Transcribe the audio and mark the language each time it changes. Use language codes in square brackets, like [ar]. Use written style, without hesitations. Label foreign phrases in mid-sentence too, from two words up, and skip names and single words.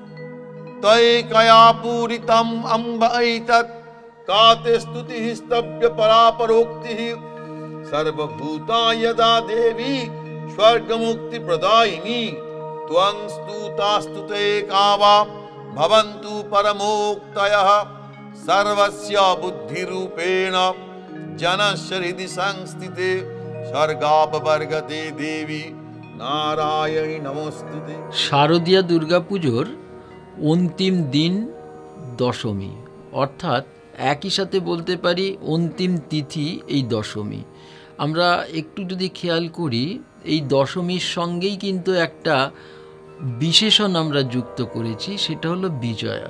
[sa] तैकया पूरितम् अम्ब एतत् का ते स्तुतिः स्तव्य परापरोक्तिः सर्वभूता यदा देवी स्वर्गमुक्ति प्रदायिनी त्वं स्तुतास्तुते का वा भवन्तु परमोक्तयः सर्वस्य बुद्धिरूपेण जनस्य हृदि संस्थिते স্বর্গাপবর্গতে দেবী নারায়ণী নমস্তুতে। [bn] শারদীয়া দুর্গাপুজোর অন্তিম দিন দশমী, অর্থাৎ একই সাথে বলতে পারি অন্তিম তিথি এই দশমী। আমরা একটু যদি খেয়াল করি, এই দশমীর সঙ্গেই কিন্তু একটা বিশেষণ আমরা যুক্ত করেছি, সেটা হলো বিজয়া।